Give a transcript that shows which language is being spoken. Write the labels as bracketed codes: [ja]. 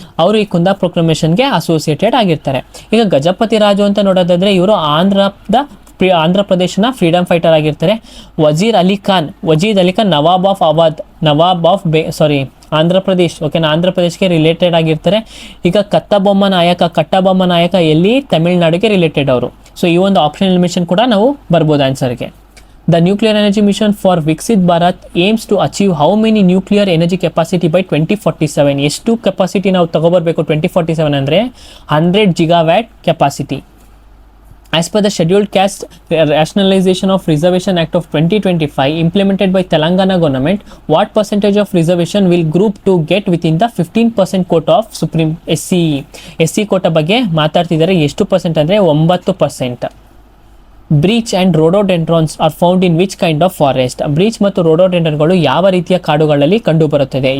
[kn] ಅವರು ಈ ಕುಂದಾ ಪ್ರೊಕ್ಲಮೇಷನ್ಗೆ ಅಸೋಸಿಯೇಟೆಡ್ ಆಗಿರ್ತಾರೆ. ಈಗ ಗಜಪತಿ ರಾಜು ಅಂತ ನೋಡೋದಾದ್ರೆ ಇವರು ಆಂಧ್ರ ಪ್ರದೇಶನ ಫ್ರೀಡಮ್ ಫೈಟರ್ ಆಗಿರ್ತಾರೆ. ವಜೀರ್ ಅಲಿ ಖಾನ್ ನವಾಬ್ ಆಫ್ ಆಂಧ್ರ ಪ್ರದೇಶ್, ಓಕೆನಾ, ಆಂಧ್ರ ಪ್ರದೇಶ್ಗೆ ರಿಲೇಟೆಡ್ ಆಗಿರ್ತಾರೆ. ಈಗ ಕಟ್ಟಬೊಮ್ಮ ನಾಯಕ ಎಲ್ಲಿ? ತಮಿಳ್ನಾಡಿಗೆ ರಿಲೇಟೆಡ್ ಅವರು. ಸೊ ಈ ಒಂದು ಆಪ್ಷನ್ ಎಲಿಮಿನೇಷನ್ ಕೂಡ ನಾವು ಬರ್ಬೋದು ಆನ್ಸರ್ಗೆ. [en] The nuclear energy mission for Viksit Bharat aims to achieve how many nuclear energy capacity by 2047? [kn] ಎಷ್ಟು ಕೆಪಾಸಿಟಿ ನಾವು ತಗೋಬರ್ಬೇಕು 2047 ಅಂದರೆ 100 gigawatt capacity. [en] As per the scheduled caste rationalization of reservation act of 2025 implemented by Telangana government, what percentage of reservation will group to get within the 15% quota of supreme SC quota [kn] ಬಗ್ಗೆ ಮಾತಾಡ್ತಿದ್ದಾರೆ. ಎಷ್ಟು percent ಅಂದರೆ 9%. [en] Birch and rhododendrons are found in which kind of forest? [kn] Breach ಮತ್ತು ರೋಡೋಡೆಂಡ್ರಾನ್ಗಳು ಯಾವ ರೀತಿಯ ಕಾಡುಗಳಲ್ಲಿ ಕಂಡುಬರುತ್ತದೆ?